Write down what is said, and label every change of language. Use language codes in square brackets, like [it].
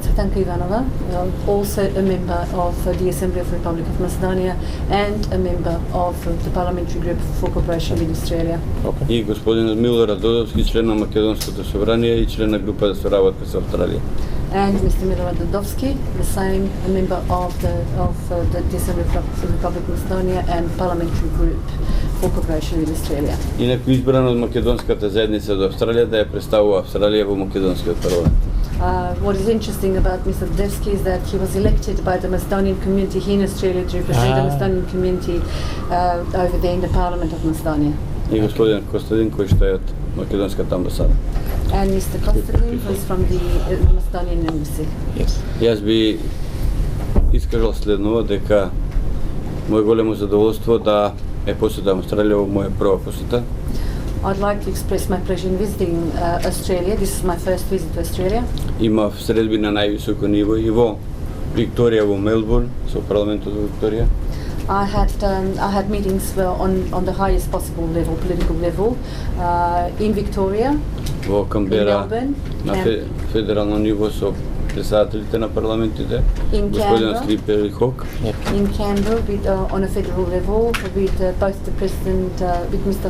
[en] Цветанка Иванова, also a member of the Assembly of the Republic of Macedonia and a member of the parliamentary group for cooperation with Australia. [mk] И господинот Милорад Додовски, член на Македонското собрание и член на група за соработка со Австралија. [en] And Mr. Milorad Dodovski, the same, a member of the Assembly of the Republic of Macedonia and parliamentary group for cooperation with Australia. [mk] Инаку избран од македонската заедница до Австралија да ја представува Австралија во македонскиот парламент. [en] What is interesting about Mr. Dodovski is that he was elected by the Macedonian community here in Australia to represent the Macedonian community over there in the Parliament of Macedonia. [mk] И господин Костадин, кој што е од македонската амбасада. [en] And Mr. Kostadin, who is from the Macedonian embassy. Yes. [mk] Јас би искажал следново дека моје големо задоволство да е посетам Австралија во моја прва посета. [en] I'd like to express my pleasure in visiting Australia. This is my first visit to Australia. [mk] Имав средби на највисоко ниво и во Викторија, во Мелбурн, со парламентот во Викторија. [en] I had meetings on the highest possible level, political level, in Victoria, [mk] во Камбера, [en] in Melbourne, [mk] на федерално ниво со председателите на парламентите, [en] in [mk] господин [en] Canberra, [mk] Слипер и Хок. [en] in Canberra with, on a federal level with both the President, with Mr.